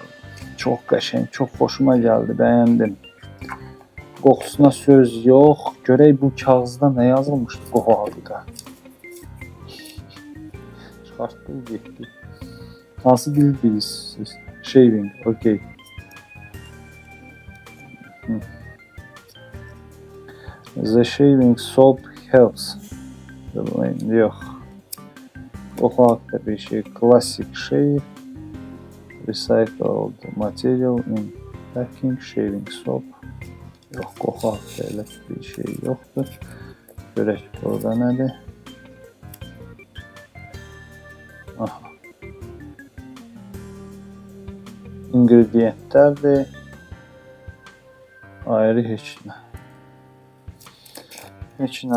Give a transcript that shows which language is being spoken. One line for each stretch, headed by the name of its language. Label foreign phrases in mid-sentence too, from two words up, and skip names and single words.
Azerbaijani: Çox qəşəng, çox xoşuma gəldi, bəyəndim. Qoxusuna söz yox. Görək bu kağızda nə yazılmışdı qoxu haqqında. Çıxartdım, getdi. Hansı dil bilirsiniz? Shaving, okey.
English: The shaving soap helps.
Azerbaijani: Yox. Qoxu haqqında bir şey.
English: Classic shave. Recycled material in packing shaving soap.
Azerbaijani: Yox, qoxu haqqında elə bir şey yoxdur. Görək orada nədir? Aha. İngredientlərdir. Ayrı heç nə. Heç nə.